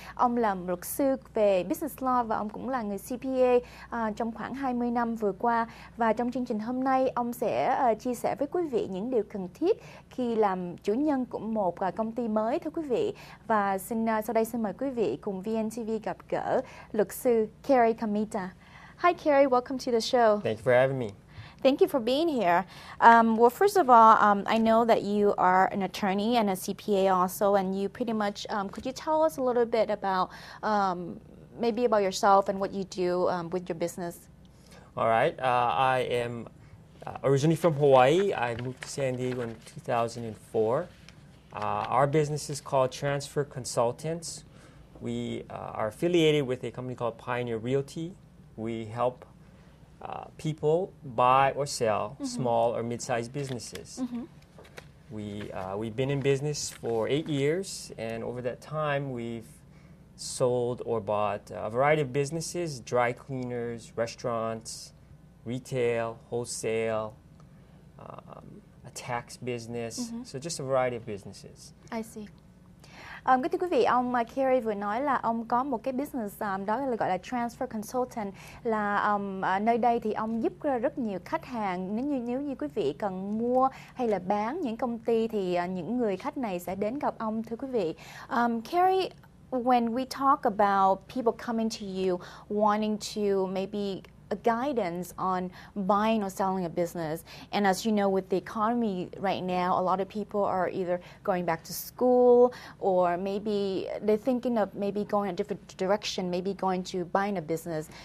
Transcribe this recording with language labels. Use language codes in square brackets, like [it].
[vi] Ông là luật sư về Business Law và ông cũng là người CPA trong khoảng 20 năm vừa qua. Và trong chương trình hôm nay, ông sẽ chia sẻ với quý vị những điều cần thiết khi làm chủ nhân của một công ty mới, thưa quý vị. Và sau đây xin mời quý vị cùng VNTV gặp gỡ luật sư Carrie Kamita. [en] Hi, Carrie. Welcome to the show. Thank you for having me. Thank you for being here. Well, first of all, I know that you are an attorney and a CPA also, and you pretty much, could you tell us a little bit about maybe about yourself and what you do with your business? All right. I am originally from Hawaii. I moved to San Diego in 2004. Our business is called Transfer Consultants. We are affiliated with a company called Pioneer Realty. We help people buy or sell small or mid-sized businesses. We've been in business for 8 years, and over that time we've sold or bought a variety of businesses: dry cleaners, restaurants, retail, wholesale, a tax business, so just a variety of businesses. I see. [vi] Kính thưa quý vị, ông Carrie vừa nói là ông có một cái business đó là gọi là Transfer Consultant, là nơi đây thì ông giúp rất nhiều khách hàng. Nếu như quý vị cần mua hay là bán những công ty thì những người khách này sẽ đến gặp ông, thưa quý vị. [en] Carrie, when we talk about people coming to you wanting to maybe a guidance on buying or selling a business. And as you know, with the economy right now, a lot of people are either going back to school or maybe they're thinking of maybe going a different direction, maybe going to buying a business.